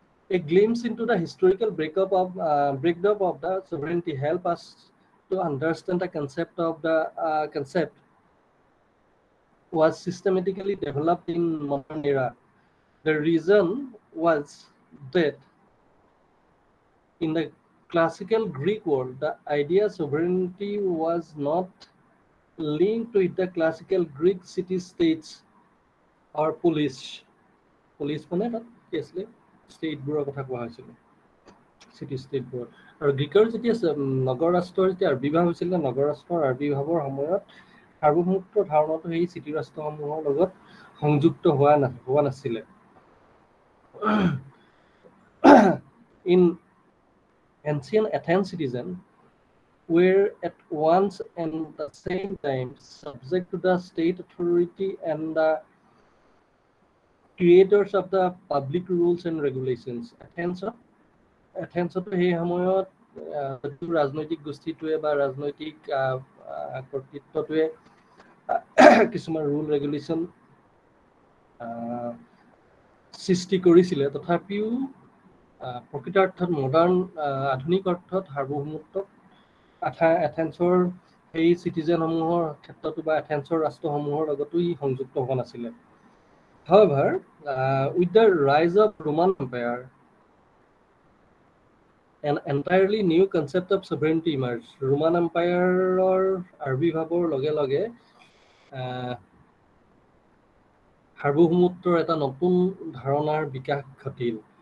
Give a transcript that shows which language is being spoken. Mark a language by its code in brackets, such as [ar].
[en] A glimpse into the historical breakdown of the sovereignty help us to understand the concept of the concept was systematically developed in modern era. The reason was that in the classical Greek world, the idea of sovereignty was not linked with the classical Greek city-states or police [as] মানে তাত কি আছিলে ষ্টেটবোৰৰ কথা কোৱা হৈছিলে city ষ্টেটবোৰ আৰু গ্ৰীকৰ যেতিয়া নগৰ ৰাষ্ট্ৰৰ যেতিয়া আবিৰ্ভাৱ হৈছিলে নগৰ ৰাষ্ট্ৰৰ আবিৰ্ভাৱৰ সময়ত সাৰ্বভৌমত্ব ধাৰণাটো সেই চিটি ৰাষ্ট্ৰসমূহৰ লগত সংযুক্ত হোৱা নাছিলে। [en] In ancient Athens citizens were at once and the same time subject to the state authority and the creators of the public rules and regulations. [as] Athensতো সেই সময়ত ৰাজনৈতিক গোষ্ঠীটোৱে বা ৰাজনৈতিক কৰ্তৃত্বটোৱে কিছুমান ৰুল ৰেগুলেশ্যন সৃষ্টি কৰিছিলে, তথাপিও প্ৰকৃতাৰ্থত মডাৰ্ণ আধুনিক অৰ্থত সাৰ্বভৌমত্বক এথেন্সৰ সেই চিটিজেনসমূহৰ ক্ষেত্ৰতো বা এথেন্সৰ ৰাষ্ট্ৰসমূহৰ লগতো ই সংযুক্ত হোৱা নাছিলে। [en] However, with the rise of Roman Empire, an entirely new concept of sovereignty emerged. [as] Roman Empire-or আবিৰ্ভাৱৰ লগে লগে সাৰ্বভৌমত্বৰ এটা নতুন ধাৰণাৰ বিকাশ ঘটিল।